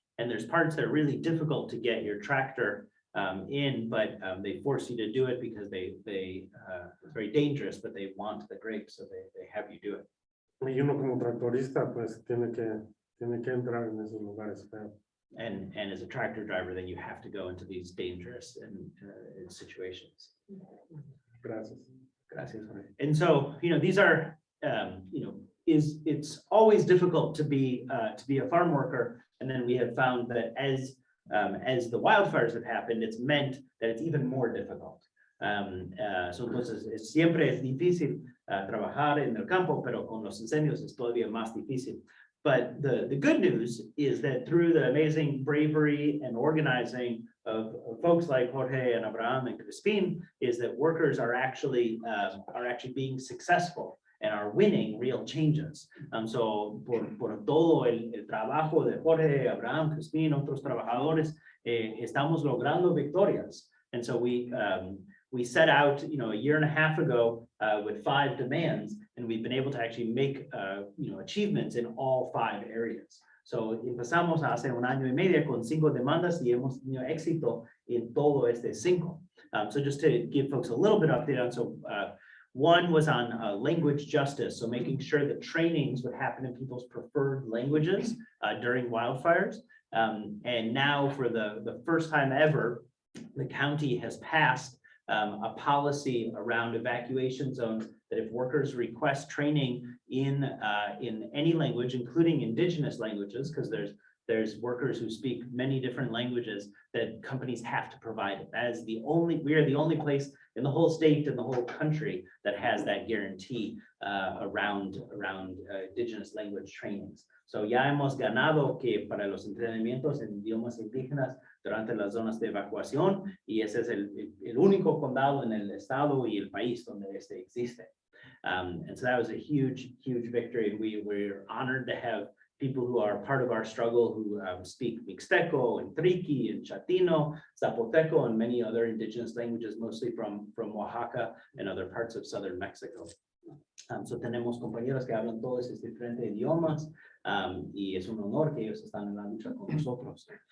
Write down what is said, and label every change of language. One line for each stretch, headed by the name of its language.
English: And there's parts that are really difficult to get your tractor in, but they force you to do it because it's very dangerous, but they want the grapes, so they have you do it.
Spanish: Y uno como tractorista pues tiene que entrar en esos lugares feos.
English: And as a tractor driver, then you have to go into these dangerous situations.
Spanish: Gracias. Gracias.
English: And so, these are, it's always difficult to be a farm worker. And then we have found that as the wildfires have happened, it's meant that it's even more difficult.
Spanish: So entonces siempre es difícil trabajar en el campo, pero con los incendios es todavía más difícil.
English: But the good news is that through the amazing bravery and organizing of folks like Jorge and Abraham and Crispin, is that workers are actually being successful and are winning real changes.
Spanish: So por todo el trabajo de Jorge, Abraham, Crispin, otros trabajadores, estamos logrando victorias.
English: And so we set out, a year and a half ago with 5 demands, and we've been able to actually make, achievements in all 5 areas.
Spanish: So empezamos hace un año y medio con 5 demandas y hemos tenido éxito en todo este 5.
English: So just to give folks a little bit update on, so one was on language justice, so making sure that trainings would happen in people's preferred languages during wildfires. And now for the first time ever, the county has passed a policy around evacuation zones that if workers request training in any language, including indigenous languages, because there's workers who speak many different languages, that companies have to provide it. As we are the only place in the whole state and the whole country that has that guarantee around indigenous language trainings.
Spanish: So ya hemos ganado que para los entrenamientos en idiomas indígenas durante las zonas de evacuación, y ese es el único condado en el estado y el país donde este existe.
English: And so that was a huge victory, and we're honored to have people who are part of our struggle who speak Mixteco and Triqui and Chatino, Zapoteco, and many other indigenous languages, mostly from Oaxaca and other parts of southern Mexico.
Spanish: So tenemos compañeros que hablan todos estos diferentes idiomas, y es un honor que ellos están en la lucha con nosotros.